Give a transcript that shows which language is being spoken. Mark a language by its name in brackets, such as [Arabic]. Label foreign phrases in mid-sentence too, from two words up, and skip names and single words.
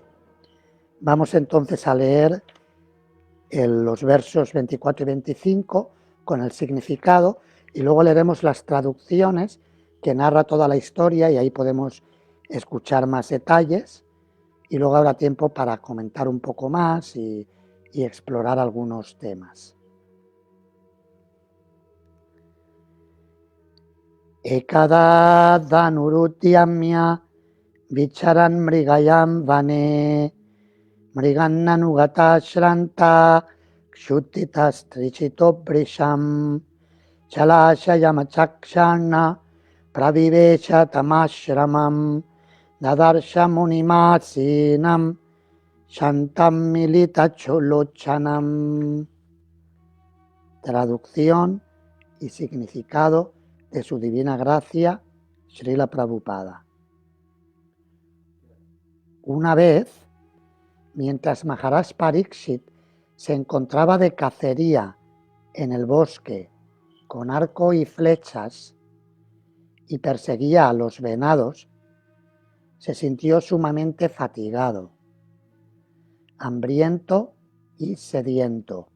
[Spanish] Vamos entonces a leer los versos 24 y 25 con el significado y luego leeremos las traducciones que narra toda la historia y ahí podemos escuchar más detalles y luego habrá tiempo para comentar un poco más y explorar algunos temas. [Sanskrit] एकदा धनुरुद्यम्य विचरन् मृगयां वने मृगाननुगतः श्रान्तः क्षुधितस्तृषितो भृशम् जलाशयमचक्षाणः प्रविवेश तमाश्रमम् ददर्श मुनिमासीनं शान्तं मीलितलोचनम्. [Spanish] Traducción y significado de su divina gracia, Srila Prabhupada. Una vez, mientras Maharaj Pariksit se encontraba de cacería en el bosque con arco y flechas y perseguía a los venados, se sintió sumamente fatigado, hambriento y sediento.